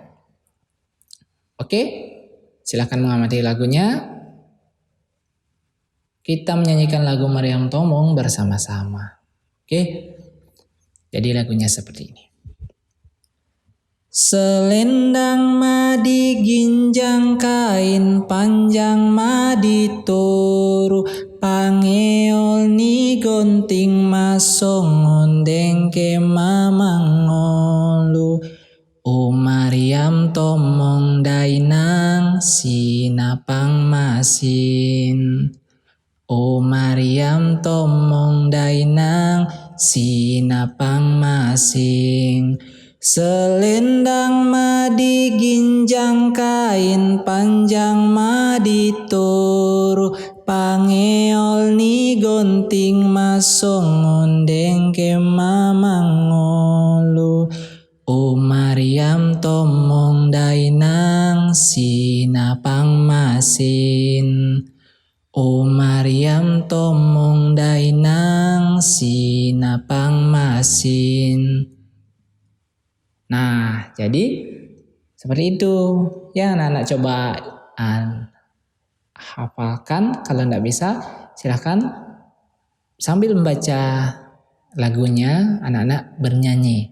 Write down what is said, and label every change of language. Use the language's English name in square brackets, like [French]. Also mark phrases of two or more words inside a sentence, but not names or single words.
[Indonesian] Oke? Silakan mengamati lagunya. Kita menyanyikan lagu Maryam Tomong bersama-sama. Oke? Jadi lagunya seperti ini. [Batak Mandailing] Selendang madi ginjang [Indonesian] kain panjang [Batak Mandailing] madi toru pangeol ni gonting masong ondeng ke mamangolu. O Maryam Tomong dainang sinapang masin. O Maryam Tomong dainang sinapang masing. Selendang madi ginjang [Indonesian] kain panjang [Batak Mandailing] madi toru pangeol ni gonting masong ondeng ke mamangolu. O Maryam Tomong dainang sinapang masin. O Maryam Tomong dainang sinapang masin. [Indonesian] Nah, jadi seperti itu. Ya, anak-anak coba hafalkan. Kalau tidak bisa, silahkan sambil membaca lagunya, anak-anak bernyanyi.